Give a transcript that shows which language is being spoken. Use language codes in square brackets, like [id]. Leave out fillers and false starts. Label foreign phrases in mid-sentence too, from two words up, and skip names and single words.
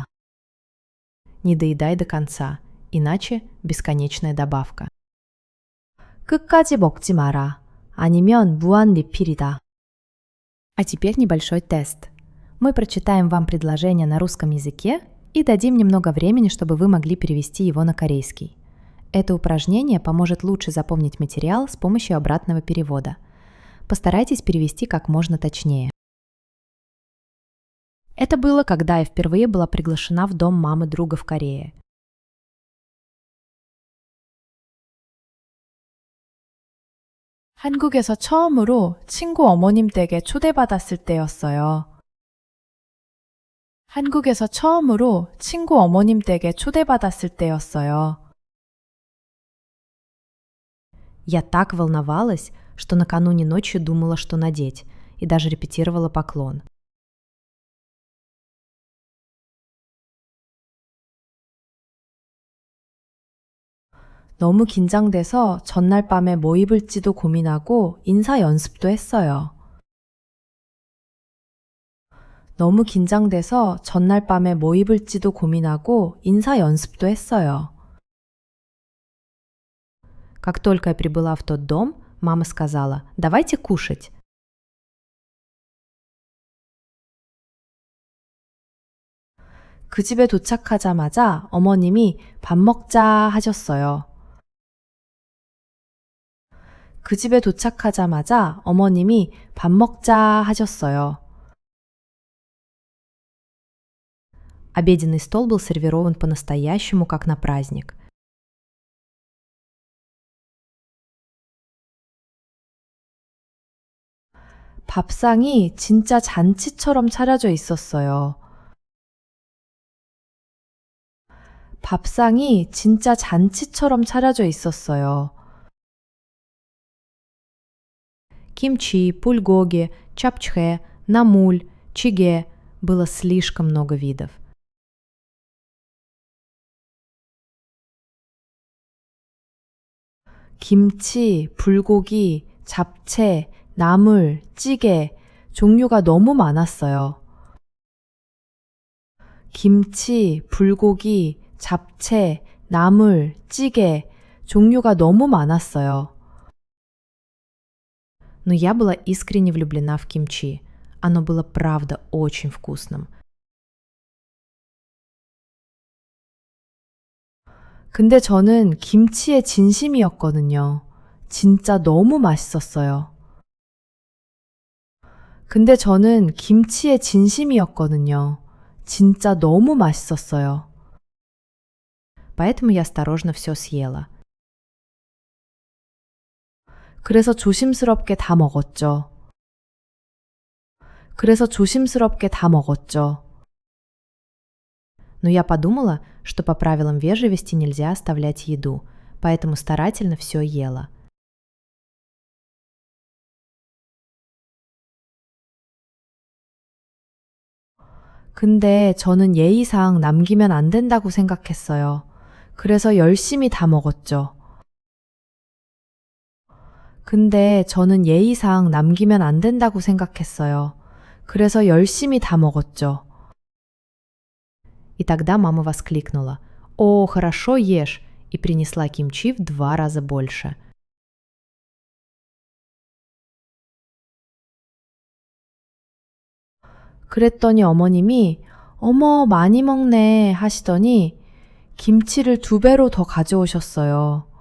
[ru] Не доедай до конца, иначе бесконечная добавка. [ko] 끝까지 먹지 마라. 아니면 무한 리필이다. [ru] А теперь небольшой тест. Мы прочитаем вам предложение на русском языке и дадим немного времени, чтобы вы могли перевести его на корейский. Это упражнение поможет лучше запомнить материал с помощью обратного перевода. Постарайтесь перевести как можно точнее. Это было, когда я впервые была приглашена в дом мамы друга в Корее. [ko] 한국에서 처음으로 친구 어머님 댁에 초대받았을 때였어요. 한국에서 처음으로 친구 어머님 댁에 초대받았을 때였어요. [ru] Я так волновалась, что накануне ночью думала, что надеть, и даже репетировала поклон. [ko] 너무 긴장돼서 전날 밤에 뭐 입을지도 고민하고 인사 연습도 했어요. 너무 긴장돼서 전날 밤에 뭐 입을지도 고민하고 인사 연습도 했어요. [ru] Как только я прибыла в тот дом, мама сказала: «Давайте кушать». [ko] 그 집에 도착하자마자 어머님이 밥 먹자 하셨어요. 그 집에 도착하자마자 어머님이 밥 먹자 하셨어요. [ru] Обеденный стол был сервирован по-настоящему, как на праздник. [ko] 밥상이 진짜 잔치처럼 차려져 있었어요. 밥상이 진짜 잔치처럼 차려져 있었어요. [ru] Кимчи, пульгоги, чапчхэ, намуль, чиге. Было слишком много видов. [ko] 김치, 불고기, 잡채, 나물, 찌개, 종류가 너무 많았어요. 김치, 불고기, 잡채, 나물, 찌개, 종류가 너무 많았어요. [ru] Но я была искренне влюблена в кимчи. Оно было правда очень вкусным. [ko] 근데 저는 김치에 진심이었거든요. 진짜 너무 맛있었어요. 근데 저는 김치에 진심이었거든요. 진짜 너무 맛있었어요. [ru] Поэтому я осторожно все съела. [ko] 그래서 조심스럽게 다 먹었죠. 그래서 조심스럽게 다 먹었죠. [ru] Но я подумала, что по правилам вежливости нельзя оставлять еду, поэтому старательно все ела. [ko] 근데 저는 예의상 남기면 안 된다고 생각했어요. 그래서 열심히 다 먹었죠. 근데 저는 예의상 남기면 안 된다고 생각했어요. 그래서 열심히 다 먹었죠. [ru] И тогда мама воскликнула: «О, хорошо ешь!» и принесла кимчи в 2 раза больше. [ko] 그랬더니 어머님이 어머 많이 먹네 하시더니 김치를 2배로 더 가져오셨어요.